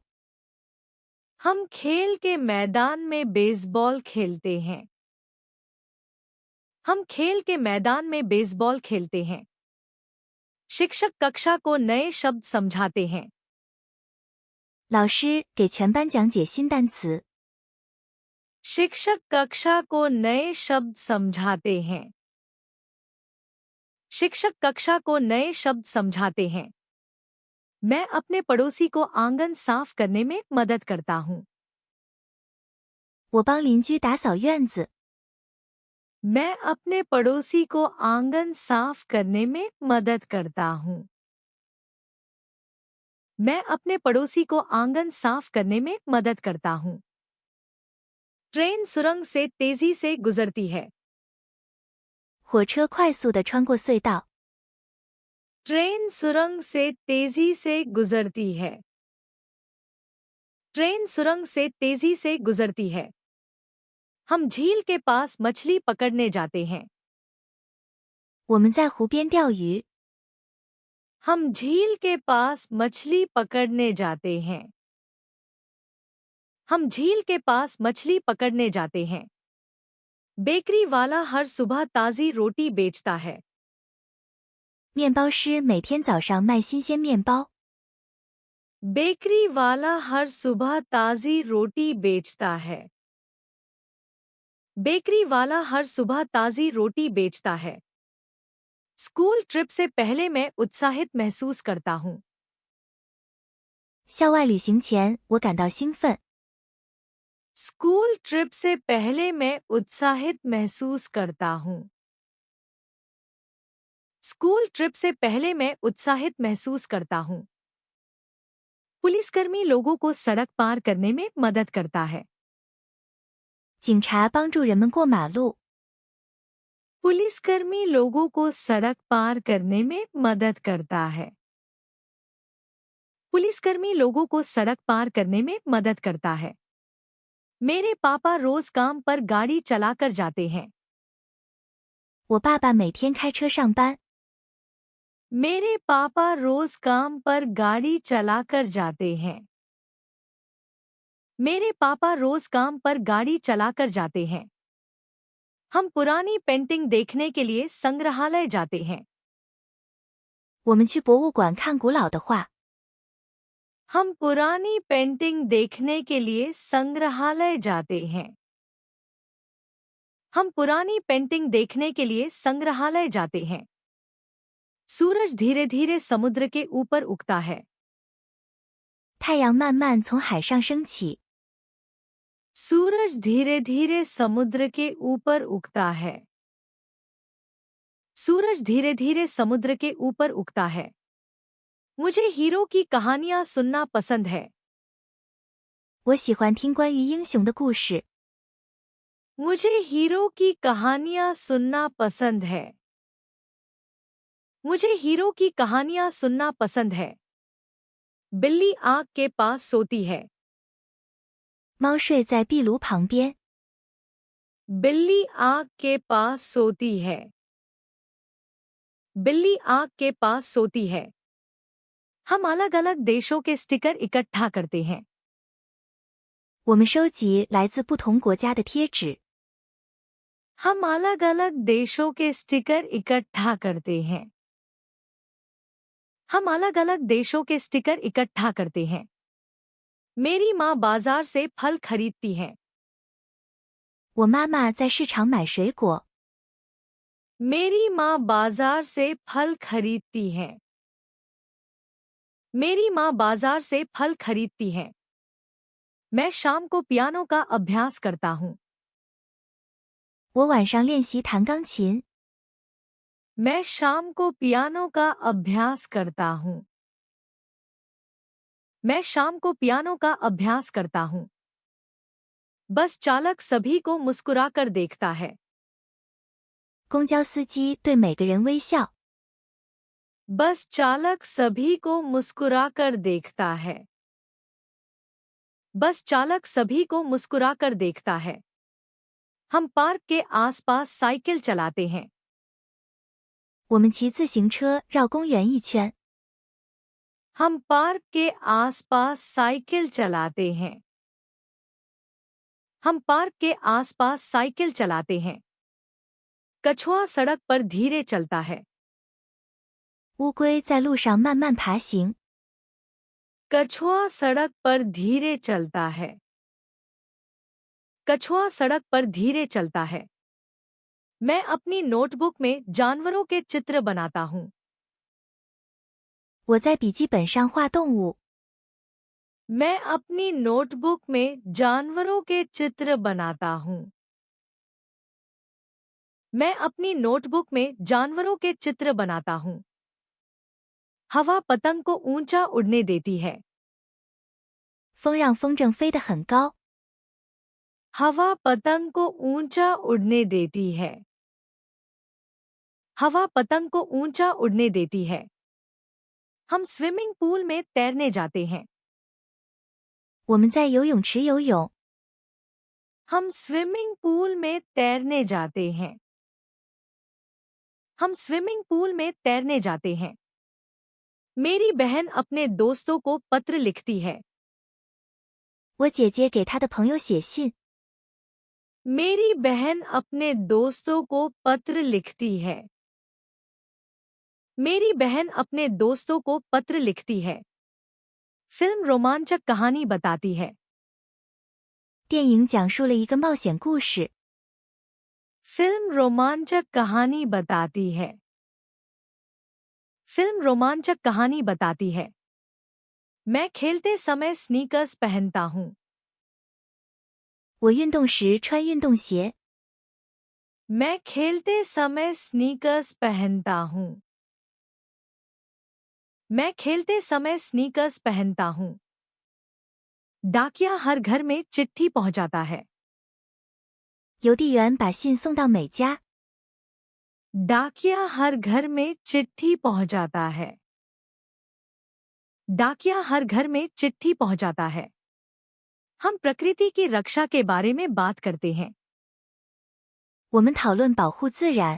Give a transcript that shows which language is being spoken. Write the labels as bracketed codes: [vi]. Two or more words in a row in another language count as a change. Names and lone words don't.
[hi] हम खेल के मैदान में बेसबॉल खेलते हैं। हम खेल के मैदान में बेसबॉल खेलते हैं। शिक्षक कक्षा को नए शब्द समझाते हैं। [zh] 老师给全班讲解新单词。 [hi] शिक्षक कक्षा को नए शब्द समझाते हैं। शिक्षक कक्षा को नए शब्द समझाते हैं। मैं अपने पड़ोसी को आंगन साफ करने में मदद करता हूँ। [zh] 我帮邻居打扫院子。 [hi] मैं अपने पड़ोसी को आंगन साफ करने में मदद करता हूँ। मैं अपने पड़ोसी को आंगन साफ करने में मदद करता हूँ। ट्रेन सुरंग से तेजी से गुजरती है। [zh] 火车快速地穿过隧道。 [hi] ट्रेन सुरंग से तेजी से गुजरती है। ट्रेन सुरंग से तेजी से गुजरती है। हम झील के पास मछली पकड़ने जाते हैं। [zh] 我们在湖边钓鱼。 [hi] हम झील के पास मछली पकड़ने जाते हैं। हम झील के पास मछली पकड़ने जाते हैं। बेकरी वाला हर सुबह ताज़ी रोटी बेचता है। [zh] 面包师每天早上卖新鲜面包。 [hi] बेकरी वाला हर सुबह ताज़ी रोटी बेचता है। बेकरी वाला हर सुबह ताज़ी रोटी बेचता है। [en] school trip [hi] से पहले मैं उत्साहित महसूस करता हूँ। [zh] 校外旅行前，我感到兴奋。 [en] school trip [hi] से पहले मैं उत्साहित महसूस करता हूँ। [en] school trip [hi] से पहले मैं उत्साहित महसूस करता हूँ। पुलिसकर्मी लोगों को सड़क पार करने में मदद करता है। [zh] 警察帮助人们过马路。 [hi] पुलिसकर्मी लोगों को सड़क पार करने में मदद करता है। पुलिसकर्मी लोगों को सड़क पार करने में मदद करता है। मेरे पापा रोज काम पर गाड़ी चलाकर जाते हैं। [zh] 我爸爸每天开车上班。 [hi] मेरे पापा रोज काम पर गाड़ी चलाकर जाते हैं। मेरे पापा रोज काम पर गाड़ी चलाकर जाते हैं। हम पुरानी पेंटिंग देखने के लिए संग्रहालय जाते हैं। [zh] 我们去博物馆看古老的画。 [hi] हम पुरानी पेंटिंग देखने के लिए संग्रहालय जाते हैं। हम पुरानी पेंटिंग देखने के लिए संग्रहालय जाते हैं। सूरज धीरे धीरे समुद्र के ऊपर उगता है। [zh] 太阳慢慢从海上升起。 [hi] सूरज धीरे धीरे समुद्र के ऊपर उगता है। सूरज धीरे धीरे समुद्र के ऊपर उगता है। मुझे हीरो की कहानियां सुनना पसंद है। [zh] 我喜欢听关于英雄的故事。 [hi] मुझे हीरो की कहानियां सुनना पसंद है। मुझे हीरो की कहानियां सुनना पसंद है। बिल्ली आग के पास सोती है। [zh] 猫睡在壁炉旁边。 [hi] बिल्ली आग के पास सोती है। बिल्ली आग के पास सोती है। हम अलग अलग देशों के स्टिकर इकट्ठा करते हैं। [zh] 我们收集来自不同国家的贴纸。 [hi] हम अलग अलग देशों के स्टिकर इकट्ठा करते हैं। हम अलग अलग देशों के स्टिकर इकट्ठा करते हैं। मेरी माँ बाजार से फल खरीदती है। [zh] 我妈妈在市场买水果。 [hi] मेरी माँ बाजार से फल खरीदती है। मेरी माँ बाजार से फल खरीदती है। मैं शाम को पियानो का अभ्यास करता हूँ। [zh] 我晚上练习弹钢琴。 [hi] मैं शाम को पियानो का अभ्यास करता हूँ। मैं शाम को पियानो का अभ्यास करता हूँ। बस चालक सभी को मुस्कुराकर देखता है। [zh] 公交司机对每个人微笑。 [hi] बस चालक सभी को मुस्कुराकर देखता है। बस चालक सभी को मुस्कुराकर देखता है। हम पार्क के आसपास साइकिल चलाते हैं। [zh] 我们骑自行车绕公园一圈。 [hi] हम पार्क के आसपास साइकिल चलाते हैं। हम पार्क के आसपास साइकिल चलाते हैं। कछुआ सड़क पर धीरे चलता है। [zh] 乌龟在路上慢慢爬行。 [hi] कछुआ सड़क पर धीरे चलता है। कछुआ सड़क पर धीरे चलता है। मैं अपनी नोटबुक में जानवरों के चित्र बनाता हूँ। [zh] 我在笔记本上画动物。 [hi] मैं अपनी नोटबुक में जानवरों के चित्र बनाता हूँ। मैं अपनी नोटबुक में जानवरों के चित्र बनाता हूँ। हवा पतंग को ऊंचा उड़ने देती है। [zh] 风让风筝飞得很高。 [hi] हवा पतंग को ऊंचा उड़ने देती है। हवा पतंग को ऊंचा उड़ने देती है। हम [en] swimming pool [hi] में तैरने जाते हैं। [zh] 我们在游泳池游泳。 [hi] हम [en] swimming pool [hi] में तैरने जाते हैं। हम [en] swimming pool [hi] में तैरने जाते हैं। मेरी बहन अपने दोस्तों को पत्र लिखती है। [zh] 我姐姐给她的朋友写信。 [hi] मेरी बहन अपने दोस्तों को पत्र लिखती है। मेरी बहन अपने दोस्तों को पत्र लिखती है। फिल्म रोमांचक कहानी बताती है। [zh] 电影讲述了一个冒险故事。 [hi] फिल्म रोमांचक कहानी बताती है। फिल्म रोमांचक कहानी बताती है। मैं खेलते समय स्नीकर्स पहनता हूँ। [zh] 我运动时穿运动鞋。 [hi] मैं खेलते समय स्नीकर्स पहनता हूँ। मैं खेलते समय स्नीकर्स पहनता हूँ। डाकिया हर घर में चिट्ठी पहुंचाता है। [zh] 邮递员把信送到每家。 [hi] डाकिया हर घर में चिट्ठी पहुंचाता है। डाकिया हर घर में चिट्ठी पहुंचाता है। हम प्रकृति की रक्षा के बारे में बात करते हैं। [zh] 我们讨论保护自然。